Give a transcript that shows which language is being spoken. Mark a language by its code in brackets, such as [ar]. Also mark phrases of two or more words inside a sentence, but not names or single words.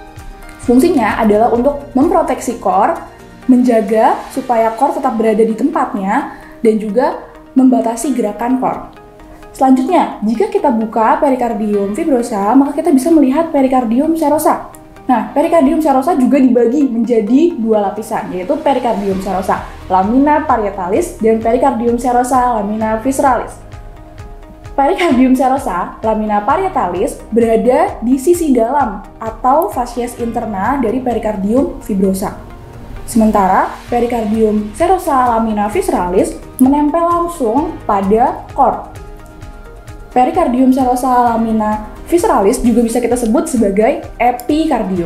[id] Fungsinya adalah untuk memproteksi core, menjaga supaya core tetap berada di tempatnya, dan juga membatasi gerakan core. Selanjutnya, jika kita buka perikardium fibrosa, maka kita bisa melihat perikardium serosa. Nah, perikardium serosa juga dibagi menjadi dua lapisan, yaitu perikardium serosa [la] lamina parietalis [id] dan perikardium serosa [la] lamina visceralis. [id] Perikardium serosa [la] lamina parietalis [id] berada di sisi dalam atau [la] facies interna [id] dari perikardium fibrosa. Sementara perikardium serosa [la] lamina visceralis [id] menempel langsung pada core. Perikardium serosa [la] lamina visceralis [id] juga bisa kita sebut sebagai epikardium.